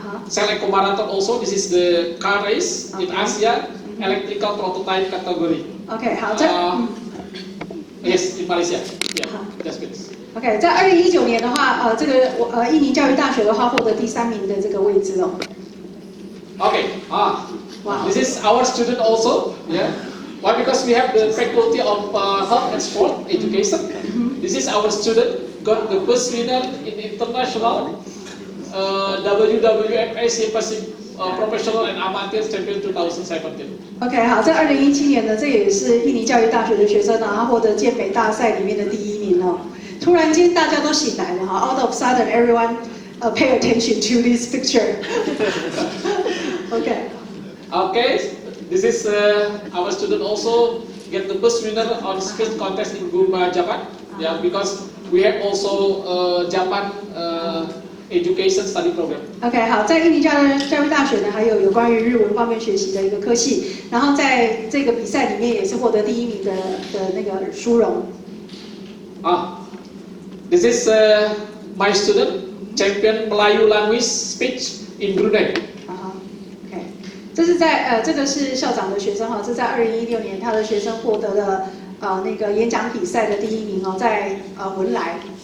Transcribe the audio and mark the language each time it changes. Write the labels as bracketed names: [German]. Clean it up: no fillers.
[English] Shell Eco Marathon also. This is the car race in Asia, electrical prototype category. [Chinese] OK， 好， [English] Yes, in Malaysia. Yeah, that's good. [Chinese] OK， 在2019年的话，这个印尼教育大学的话获得第3名的这个位置哦。 [English] Okay, wow. This is our student also. Yeah. Why? Because we have the faculty of health and sport education. This is our student got the first winner in international WWF Asia Pacific Professional and Amateur Champion 2017. [Chinese] OK， 好，在2017年呢，这也是印尼教育大学的学生呢，他获得健美大赛里面的第1名哦。突然间大家都醒来了哈 [English] ，out of sudden everyone pay attention to this picture 。OK。 Okay, this is our student also get the first winner on speech contest in Gunma, Japan. Yeah, because we have also Japan education study program. [Chinese] OK， 好，在印尼教育大学呢，还有关于日文方面学习的一个科系，然后在这个比赛里面也是获得第1名的那个殊荣。 [English] This is my student champion Melayu language speech in Brunei. [Chinese] OK， 这是在这个是校长的学生哈，这是在2016年他的学生获得了那个演讲比赛的第1名哦，在文莱。